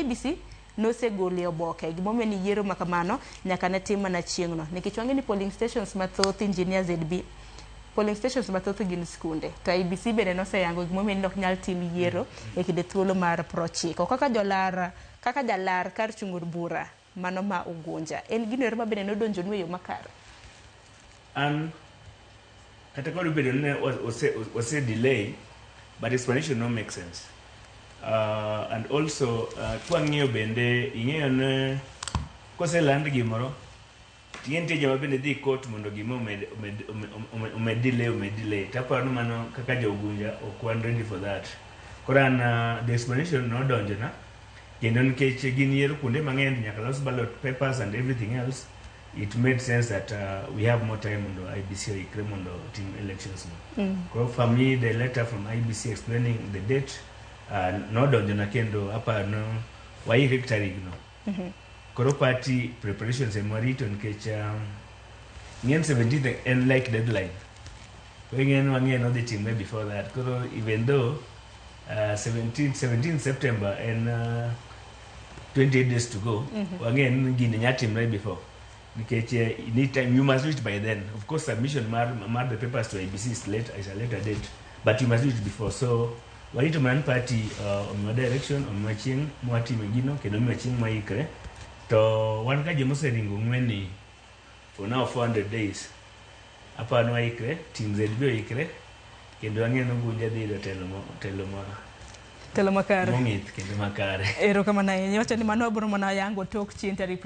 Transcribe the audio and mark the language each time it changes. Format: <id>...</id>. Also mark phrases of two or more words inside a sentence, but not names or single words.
<luo>IEBC nosegole oboke gimomiyo ni yiero makamano nyaka ne tim mana chieng'no nikech wang'e ni</luo> <en>polling stations</en> <luo>mathoth engineer ZB</luo> <en>polling stations</en> <luo>mathoth gin skunde to IEBC bende noseyango gimomiyo ni ok nyal tim yiero e kinde thuolo mar 90 kaka jalar kar chung od bura mano ma Ugunja en gino ma bende nodonjo nwe yo makare an kata kod bedo ne ose delay</luo> <en>but explanation</en> <luo>no</luo> <en>make sense. And also</en> <luo>kwang'iyo bende ing'eyo ne koseland gimoro tiente joma bende dhi court mondo gima omed delay taparo mano kaka Jo-Ugunja ok wan</luo> <en>ready for that. Koran the explanation</en> <luo>no donjona kendo nikech gin yiero kuonde mang'eny nyaka los</luo> <en>ballot papers and everything else it made sense that we have more time</en> <luo>mondo IEBC oikre mondo tim</luo> <en>elections no. For me the letter from IEBC explaining the date</en> <luo>no donjona kendo apano waikre tarigno. Koro</luo> <en>party preparations and</en> <luo>marito nikech ng'en 17th</luo> <en>and like deadline</en> <luo>weng'en wang'en odhi timre</luo> <en>before that. Koro even though 17 September and 28 days to go</en> <luo>wang'en gini nya timre</luo> <en>before nikech you need time, you must do it by then. Of course submission mar the papers to IEBC is a later date but you must do it before.</en> <luo>So warito man party omiwa direction omiwa chieng' mwatime gino kendo omiwa chieng' mwaikre to wan ka joma oseringo ng'weni</luo> <en>for now</en> <luo>400 days apano waikre team ZB oikre kendo ang'eno Ugunja dhi yudo telo makare mong'ith kendo makare. Erokamano ahinya wacho ni mano abiro mana yango tok chien tarik</luo>